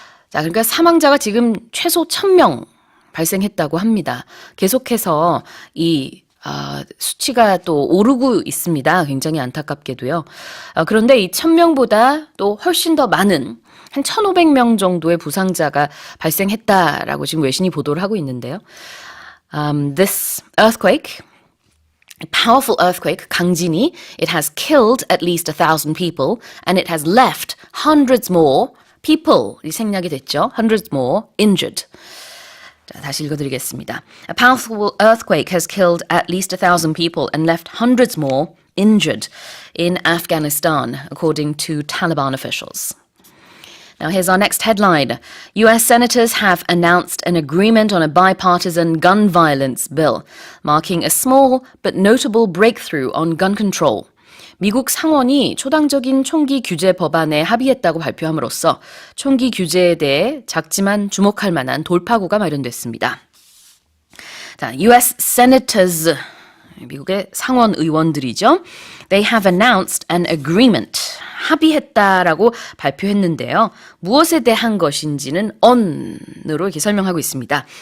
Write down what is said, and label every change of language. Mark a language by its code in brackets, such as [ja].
[ko] 자, 그러니까 사망자가 지금 최소 1,000명 발생했다고 합니다. 계속해서 이 수치가 또 오르고 있습니다. 굉장히 안타깝게도요. 그런데 이 1,000명보다 또 훨씬 더 많은 한 1,500명 정도의 부상자가 발생했다라고 지금 외신이 보도를 하고 있는데요. [en] This earthquake, powerful earthquake, [ko] 강진이, [en] it has killed at least 1,000 people and it has left hundreds more people, [ko] 이 생략이 됐죠. [en] hundreds more injured. [ko] 자, 다시 읽어드리겠습니다. [en] A powerful earthquake has killed at least 1,000 people and left hundreds more injured in Afghanistan, according to Taliban officials. Now here's our next headline. US senators have announced an agreement on a bipartisan gun violence bill, marking a small but notable breakthrough on gun control. [ko] 미국 상원이 초당적인 총기 규제 법안에 합의했다고 발표함으로써 총기 규제에 대해 작지만 주목할 만한 돌파구가 마련됐습니다. 자, [en] US senators [ko] 미국의 상원 의원들이죠. [en] They have announced an agreement. [ko] 합의했다라고 발표했는데요. 무엇에 대한 것인지는 on으로 이렇게 설명하고 있습니다.